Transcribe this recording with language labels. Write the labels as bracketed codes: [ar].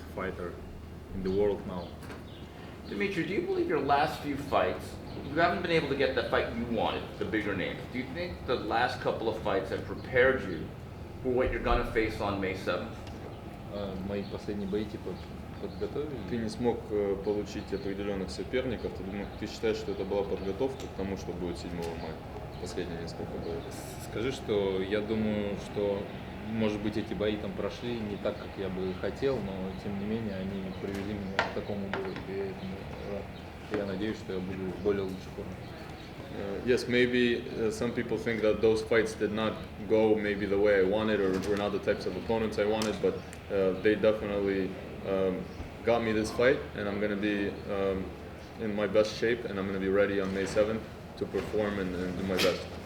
[en] Fighter in the world now. Dmitry, do you believe your last few fights, you haven't been able to get the fight you wanted, the bigger names. Do you think the last couple of fights have prepared you for what you're going to face on May 7th? [ru] Мои последние бои подготовили. Ты не смог получить определенных соперников. Ты считаешь, что это была подготовка к тому, что будет 7 мая? Последние несколько боев. Скажи, что я думаю, что, может быть, эти бои там прошли не так, как я бы хотел, но тем не менее они привели меня к такому бою. И я надеюсь, что я буду в более лучшей форме. [en] Yes, maybe some people think that those fights did not go maybe the way I wanted, or were not the types of opponents I wanted, but they definitely got me this fight, and I'm going to be in my best shape, and I'm going to be ready on May 7th to perform and do my best.